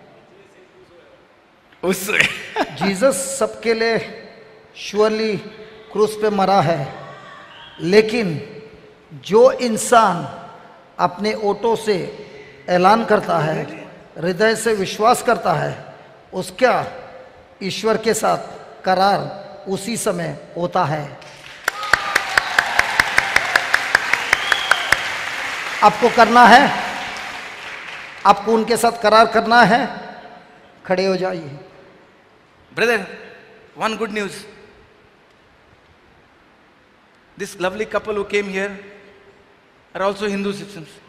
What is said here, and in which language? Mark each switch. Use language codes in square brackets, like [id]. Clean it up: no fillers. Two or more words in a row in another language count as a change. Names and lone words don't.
[hi] जीसस सबके लिए श्योरली क्रूस पे मरा है, लेकिन जो इंसान अपने ओठों से ऐलान करता है, हृदय से विश्वास करता है, उसका ईश्वर के साथ करार उसी समय होता है. आपको करना है, आपको उनके साथ करार करना है, खड़े हो जाइए. [en] Brother, one good news. This lovely couple who came here are also Hindu citizens.